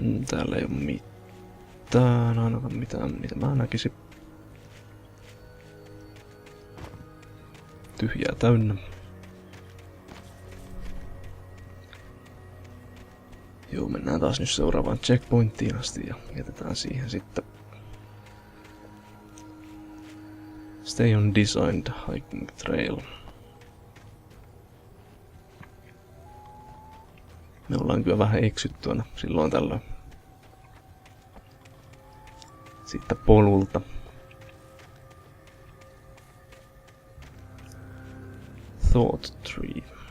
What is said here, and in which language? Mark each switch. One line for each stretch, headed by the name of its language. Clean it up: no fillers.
Finnish: Täällä ei oo mitään, ainakaan mitään, mitä mä näkisin. Tyhjää täynnä. Joo, mennään taas nyt seuraavaan checkpointtiin asti ja jätetään siihen sitten.
English: Stay on designed hiking trail.
Finnish: Me ollaan kyllä vähän eksytty aina silloin tällöin. Sitten polulta.
English: Thought tree.